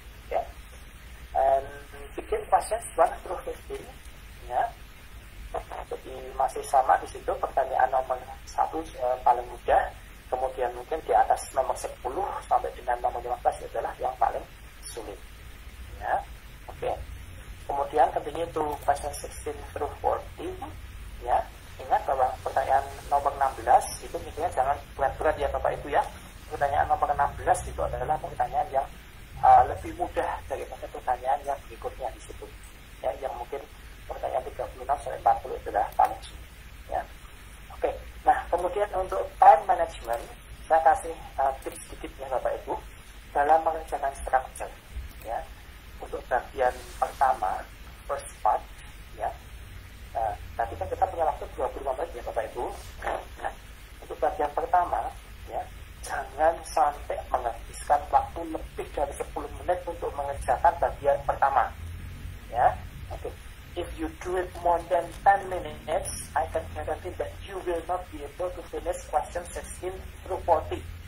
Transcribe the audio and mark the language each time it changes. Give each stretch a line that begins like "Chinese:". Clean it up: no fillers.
English: Ya. And begin questions 1 through 15. Ya.
Indonesian: Jadi masih sama di situ, pertanyaan nomor 1 paling mudah, kemudian mungkin di atas nomor 10 sampai dengan nomor 15 adalah yang paling sulit. Ya, oke.
English: Kemudian continue to question 16 through 40.
Indonesian: Ya, ingat bahwa pertanyaan nomor 16 itu intinya jangan berat-berat ya Bapak Ibu ya. Pertanyaan nomor 16 itu adalah pertanyaan yang lebih mudah daripada pertanyaan yang berikutnya di situ. Ya, yang mungkin pertanyaan 36 sampai 40 adalah paling sulit. Ya. Oke. Nah, kemudian untuk time management, saya kasih tips sedikit ya Bapak Ibu dalam mengerjakan structure. Ya. Untuk bagian pertama,
English: first part,
Indonesian: ya. Tadi kan kita punya waktu 25 menit ya Bapak Ibu. Nah, untuk bagian pertama, ya, jangan sampai menghabiskan waktu lebih dari 10 menit untuk mengerjakan bagian pertama. Ya, oke.
English: If you do it more than 10 minutes, I can guarantee that you will not be able to finish question 16 through 40.